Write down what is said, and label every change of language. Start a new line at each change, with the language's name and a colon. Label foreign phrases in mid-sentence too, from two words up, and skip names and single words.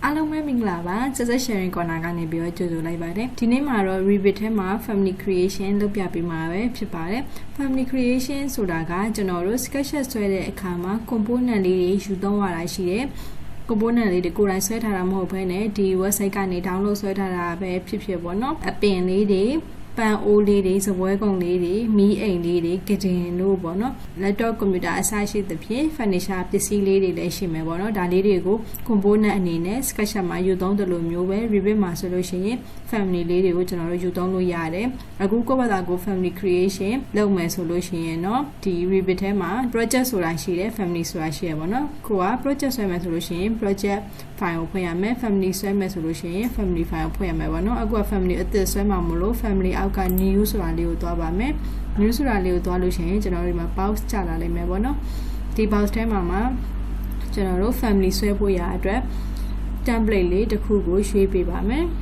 Burmese: အားလုံးပဲမင်္ဂလာပါဆက်ဆက်
English: sharing corner
Burmese: ကနေပြီးတော့ကြိုဆိုလိုက်ပါတယ်ဒီနေ့မှာတော့ Revit ထဲမှာ
English: family creation
Burmese: လုပ်ပြပေးမှာပဲဖြစ်ပါတယ်
English: family creation
Burmese: ဆိုတာကကျွန်တော်တို့ sketch ဆွဲတဲ့အခါမှာ component လေးတွေယူသုံးရတာရှိတယ် component လေးတွေကိုယ်တိုင်ဆွဲထားတာမဟုတ်ဘဲ နဲ့ဒီ website ကနေ download ဆွဲထားတာပဲဖြစ်ဖြစ်ပေါ့နော်အပင်လေးတွေပန်အိုးလေးတွေစပွဲကုံလေးတွေမီးအိမ်လေးတွေကဒင်လို့ပေါ့နော်
English: laptop computer
Burmese: အစရှိသဖြင့် furniture ပစ္စည်းလေးတွေလည်းရှိမယ်ပေါ့နော်ဒါလေးတွေကို component အနေနဲ့ sketch မှာယူသုံးတယ်လို့မျိုးပဲ Revit မှာဆိုလို့ရှိရင် family လေးတွေကိုကျွန်တော်တို့ယူသုံး လို့ရတယ်အခုကိုယ့်ဘာသာကို
English: family creation
Burmese: လုပ်မယ်ဆိုလို့ရှိရင်เนาะဒီ Revit ထဲမှာ project ဆိုတာရှိတယ် family ဆိုတာရှိရပေါ့နော်ကိုက project ဆွဲမယ်ဆိုလို့ရှိရင်
English: project file
Burmese: ကိုဖွင့်ရမယ် family ဆွဲမယ်ဆိုလို့ရှိရင်
English: family file
Burmese: ကိုဖွင့်ရမယ်ပေါ့နော်အခုက family အသစ်ဆွဲမှာမလို့ family အောက်က new ဆိုတာလေးကိုသွားပါမယ် new ဆိုတာလေးကိုသွားလို့ရှိရင်ကျွန်တော်တို့ဒီမှာ box ချလာလိမ့်မယ်ပေါ့နော်ဒီ box ထဲမှာကျွန်တော်တို့ family ဆွဲဖို့ရအတွက် template လေးတစ်ခုကိုရွေးပေးပါမယ်